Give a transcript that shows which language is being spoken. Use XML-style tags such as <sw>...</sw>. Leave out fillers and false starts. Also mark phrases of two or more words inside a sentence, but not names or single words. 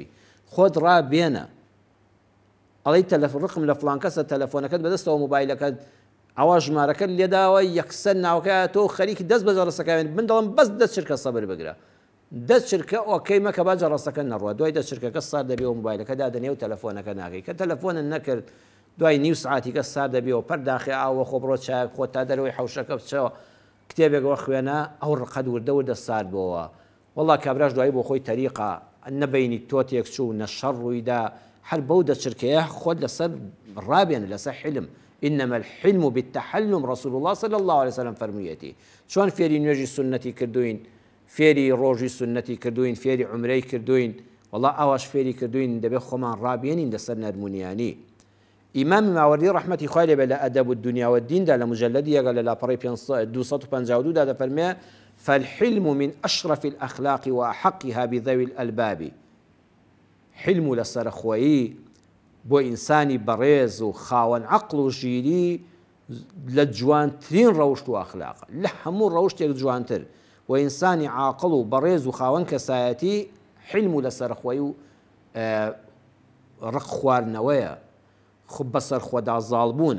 <ckb>خۆت ڕابێنە، ئەڵەی ڕقم لە فڵان کەسە تەلەفۆنەکەت بەدەستەوە مۆبایلەکەت ئەوە ژمارەکەت لێداوە یەکسەر ناوەکەیە تۆ خەریکی دەست بە جەڕسەکەوێن، من دەڵم بەس 10 چرکە سەبر بگرە، 10 چرکە ئۆکەی مەکە با جەڕسەکە نەڕوە، دوای 10 چرکەکە سار دەبێ و مۆبایلەکە دادەنێ و تەلەفۆنەکە ناکەی، کە تەلەفۆنت نەکرد دوای نیو سعاتیکە سار دەبێەوە پەرداخی ئاوە خۆ بڕۆ چاک خۆت تا دەرەوەی حەوشەکە بچەوە کتێبێکەوە خوێنە، ئەو ڕقەت وردە سار بۆەوە. وەڵا کابراش دوایی بۆ خۆی تەریقە نەبینی تۆتێک چوو نەشەڕ ڕوویدا، هەر بەو 10 چرکەیە خۆت لەسەر ڕابێنە لەسەر حلم.</ckb> <ar>إنما الحلم بالتحلم، رسول الله صلى الله عليه وسلم فرموویەتی.</ar> <ckb>چۆن فێری نوێژی سنەتی کردوین، فێری ڕۆژی سنەتی کردوین، فێری عومرەی کردوین، وەڵا ئەوەش فێری کردوین، دەبێت خۆمان ڕابێنین لەسەر نەرمونیانی. ئیمامی ماوەردی ڕەحمەتی خوای لێبێ لە ئەدەب الدنیا والدیندا لە مجەلەدی یەکە لە لاپەڕی 252 دا دەفەرمێ</ckb> <ar>فالحلم من أشرف الأخلاق وأحقها بذوي الألباب.</ar> <ckb>حلم لەسەرخۆیی بۆ ئینسانی بەڕێز و خاوەن عەقڵ و ژیری لە جوانترین ڕەوشت و ئەخلاقە، لە هەموو ڕەوشتێک جوانتر، و ئینسانی عاقڵ و بەڕێز و خاوەن کەسایەتی حلم و لەسەرخۆی و ڕق خواردنەوەیە، خب بەسەر خۆدا زاڵبوونە.</ckb>